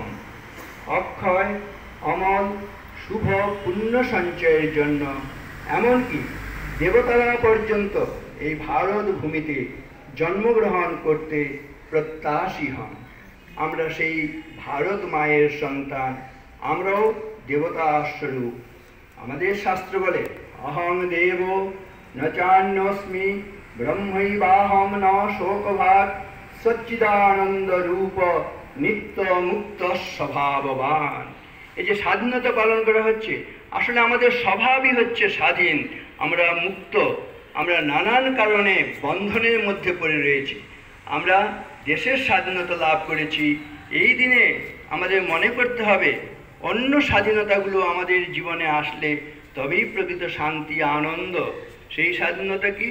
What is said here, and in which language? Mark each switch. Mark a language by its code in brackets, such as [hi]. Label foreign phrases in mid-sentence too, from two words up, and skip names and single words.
[bn] অক্ষয়, অমল, শুভ পুণ্য সঞ্চয়ের জন্য এমনকি দেবতারা পর্যন্ত এই ভারত ভূমিতে জন্মগ্রহণ করতে প্রত্যাশী হন। আমরা সেই ভারত মায়ের সন্তান, আমরাও দেবতা স্বরূপ। আমাদের শাস্ত্র বলে [sa] অহং দেব ন চান্যস্মি ব্রহ্মৈবাহম ন শোকভাগ সচ্চিদানন্দ রূপ নিত্য মুক্ত স্বভাববান। [bn] এই যে স্বাধীনতা পালন করা হচ্ছে, আসলে আমাদের স্বভাবই হচ্ছে স্বাধীন। আমরা মুক্ত, আমরা নানান কারণে বন্ধনের মধ্যে পড়ে রয়েছি। আমরা দেশের স্বাধীনতা লাভ করেছি, এই দিনে আমাদের মনে করতে হবে অন্য স্বাধীনতাগুলো আমাদের জীবনে আসলে তবেই প্রকৃত শান্তি, আনন্দ সেই স্বাধীনতা কি?